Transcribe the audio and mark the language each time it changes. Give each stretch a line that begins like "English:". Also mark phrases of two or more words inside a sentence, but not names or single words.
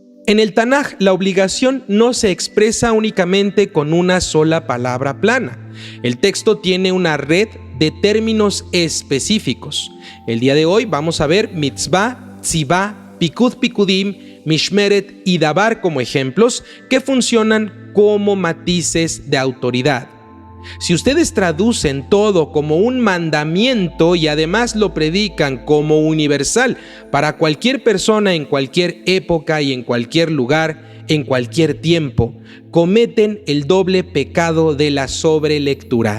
Spanish: En el Tanaj, la obligación no se expresa únicamente con una sola palabra plana. El texto tiene una red de términos específicos. El día de hoy vamos a ver
Hebrew: מצוה, צוה, פקוד פקודים, משמרת
Spanish: y dabar como ejemplos que funcionan como matices de autoridad. Si ustedes traducen todo como un mandamiento y además lo predican como universal para cualquier persona en cualquier época y en cualquier lugar, en cualquier tiempo, cometen el doble pecado de la sobrelectura.